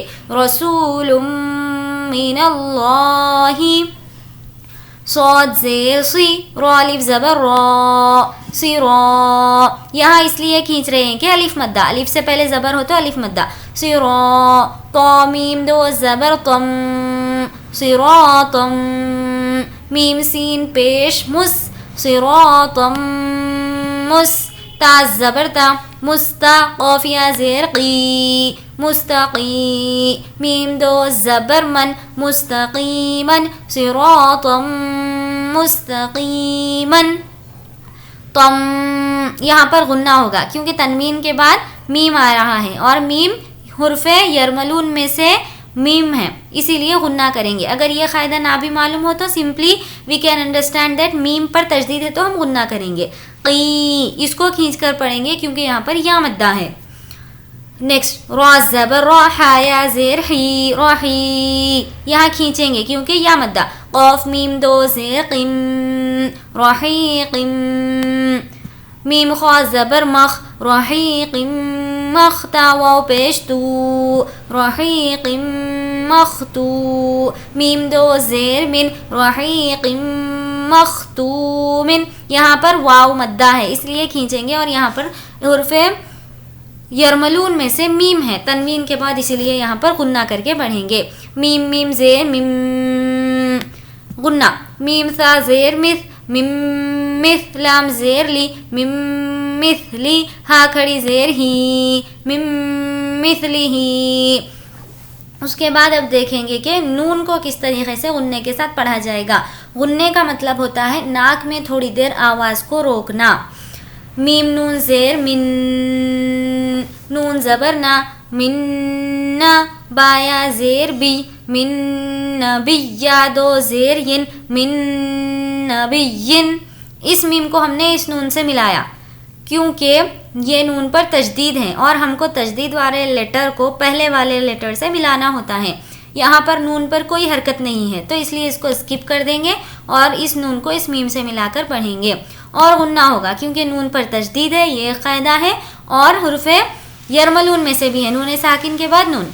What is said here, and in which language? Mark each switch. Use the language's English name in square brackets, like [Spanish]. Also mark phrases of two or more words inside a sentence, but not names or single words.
[Arabic] رسول من اللہ، [Urdu] صاد زیر سی، را الف زبر را، سرا، یہاں اس لیے کھینچ رہے ہیں کہ الف مدہ، الف سے پہلے زبر ہو تو الف مدہ۔ سرا، طا میم دو زبر تم، صراطم، میم سین پیش مس، صراطم مس، تا زبر تا، مستا، قاف یا زیر قی، مستقی، میم دو زبر من، مستقیمن، [Arabic] صراطم مستقیمن۔ [Urdu] تم یہاں پر غنہ ہوگا کیونکہ تنوین کے بعد میم آ رہا ہے اور میم حروف یرملون میں سے میم ہے، اسی لیے غنہ کریں گے۔ اگر یہ قاعدہ نہ بھی معلوم ہو تو [English] simply we can understand that [Urdu] میم پر تشدید ہے تو ہم غنہ کریں گے۔ قی، اس کو کھینچ کر پڑھیں گے کیونکہ یہاں پر یا مدہ ہے۔ نیکسٹ، را زبر را، ہا یا زیر ہی، راہی، یہاں کھینچیں گے کیونکہ یا مدہ۔ قاف میم دو زیر قم، رحیقم، میم خا زبر مخ، رحیقم مخ، تا واو پیش تو، رحیقم مختو، میم دو زیر من، [Arabic] رحیقم مختومن، [Urdu] یہاں پر واو مدہ ہے اس لیے کھینچیں گے، اور یہاں پر حروف یرملون میں سے میم ہے تنوین کے بعد، اسی لیے یہاں پر غنہ کر کے پڑھیں گے۔ میم میم زیر میم، غنہ، میم سا زیر مس، میم مس، لام زیر لی، میم مثلی، ہا کھڑی زیر ہی، میم مثلی ہی۔ اس کے بعد اب دیکھیں گے کہ نون کو کس طریقے سے غننے کے ساتھ پڑھا جائے گا۔ غننے کا مطلب ہوتا ہے ناک میں تھوڑی دیر آواز کو روکنا۔ میم نون زیر من، نون زبر نا، من نا، بایا زیر بی، من نبی، یا دو زیر ین، [Arabic] من نبیین۔ [Urdu] اس میم کو ہم نے اس نون سے ملایا کیونکہ یہ نون پر تجدید ہے اور ہم کو تجدید والے لیٹر کو پہلے والے لیٹر سے ملانا ہوتا ہے۔ یہاں پر نون پر کوئی حرکت نہیں ہے تو اس لیے اس کو اسکپ کر دیں گے اور اس نون کو اس میم سے ملا کر پڑھیں گے، اور غنہ ہوگا کیونکہ نون پر تجدید ہے، یہ قاعدہ ہے، اور حروف یرملون میں سے بھی ہے، نون ساکن کے بعد نون۔